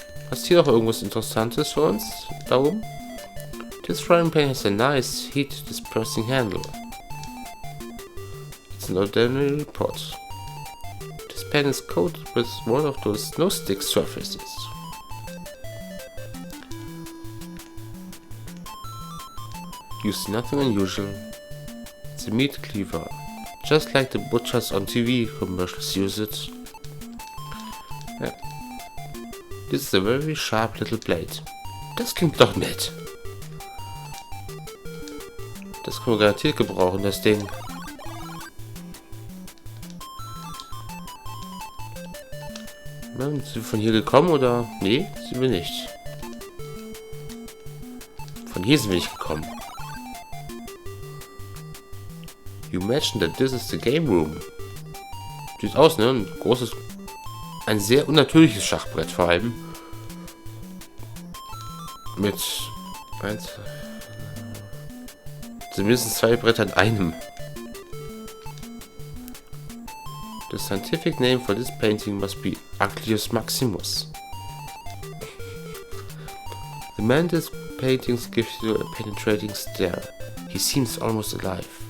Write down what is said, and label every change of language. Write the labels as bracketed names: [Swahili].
[German] Hast hier noch irgendwas Interessantes für uns? Da oben? [English] This frying pan has a nice heat dispersing handle. It's an ordinary pot. This pan is coated with one of those snow stick surfaces. You see nothing unusual. It's a meat cleaver, just like the butchers on TV commercials use it. Yeah. This is a very sharp little blade. [German] Das klingt doch nett. Das können wir garantiert gebrauchen, das Ding. Na, sind wir von hier gekommen oder? Nee, sind wir nicht. Von hier sind wir nicht gekommen. [English] You mentioned that this is the game room. [German] Sieht aus, ne? Ein großes, ein sehr unnatürliches Schachbrett vor allem. Mit zumindest 2 Bretter in einem. [English] The scientific name for this painting must be Agrius Maximus. The man in this painting gives you a penetrating stare. He seems almost alive.